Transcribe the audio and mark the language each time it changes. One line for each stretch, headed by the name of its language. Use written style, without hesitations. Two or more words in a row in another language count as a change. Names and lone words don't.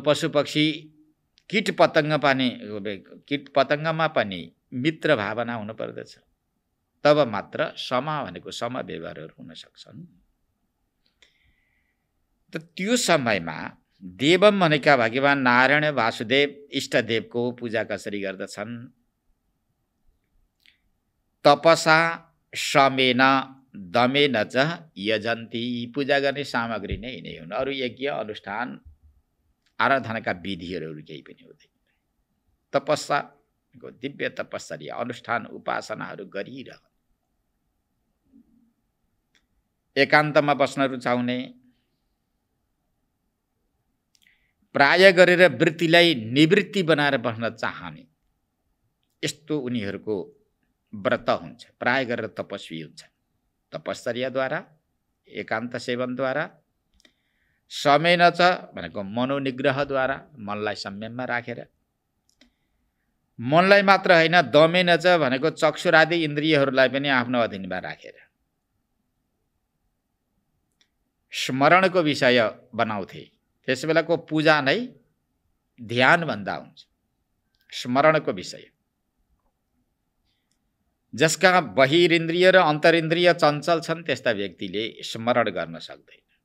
Nepali: पशु पक्षी कीट पतङ्गमा पनि मित्र भावना हुनु पर्दछ। तब मात्र सम भनेको सम व्यवहारहरू हुन सक्छन्। त त्यो समयमा देवम भनेका भगवान नारायण वासुदेव इष्टदेवको पूजा कसरी गर्दछन्?
Sanskrit: तपसा समेन दमेन च यजन्ती।
Nepali: पूजा गर्ने सामग्री नै यिनै हुन्। अरू यज्ञ अनुष्ठान आराधनाका विधिहरू केही पनि हुँदैन। तपस्याको दिव्य तपस्या अनुष्ठान उपासनाहरू गरिरह। एकान्तमा बस्न रुचाउने, प्राय गरेर वृत्तिलाई निवृत्ति बनाएर बस्न चाहने, यस्तो उनीहरूको व्रत हुन्छ। प्राय गरेर तपस्वी हुन्छ। तपश्चर्याद्वारा, एकान्त सेवनद्वारा,
Sanskrit: समेन च
Nepali: भनेको मनोनिग्रहद्वारा, मनलाई संयममा राखेर, मनलाई मात्र होइन
Sanskrit: दमेन च
Nepali: भनेको चक्षुरादि इन्द्रियहरूलाई पनि आफ्नो अधीनमा राखेर स्मरणको विषय बनाउँथे। त्यस बेलाको पूजा नै ध्यान भन्दा हुन्छ, स्मरणको विषय। जसका बहिरिन्द्रिय र अन्तरिन्द्रिय चञ्चल छन् त्यस्ता व्यक्तिले स्मरण गर्न सक्दैन।